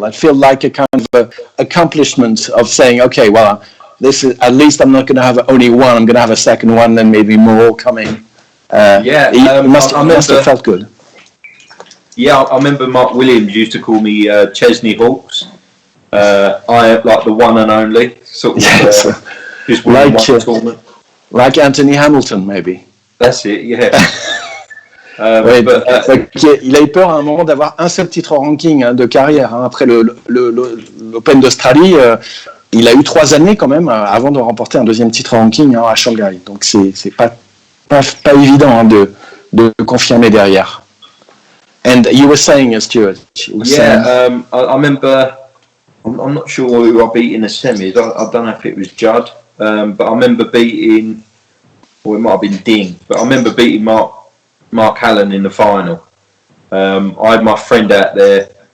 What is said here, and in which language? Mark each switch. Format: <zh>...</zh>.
<en>That feel like a kind of accomplishment of saying, okay, well, this is, at least I'm not going to have only one, I'm going to have a second one, then maybe more coming. It must have felt good. Yeah, I remember Mark Williams used to call me Chesney Hawks. I like the one and only sort of just one tournament. Like Anthony Hamilton, maybe. That's it, yeah.</en> <fr>Il a eu peur à un moment d'avoir un seul titre en ranking de carrière. Après l'Open d'Australie, il a eu 3 années quand même avant de remporter un deuxième titre ranking à Shanghai. Donc c'est pas évident de confirmer derrière.</fr> <en>And you were saying, Stuart. I remember. I'm not sure who I beat in the semis. I don't know if it was Judd, but I remember beating, or it might have been Ding. But I remember beating Mark Allen in the final. I had my friend out there.</en>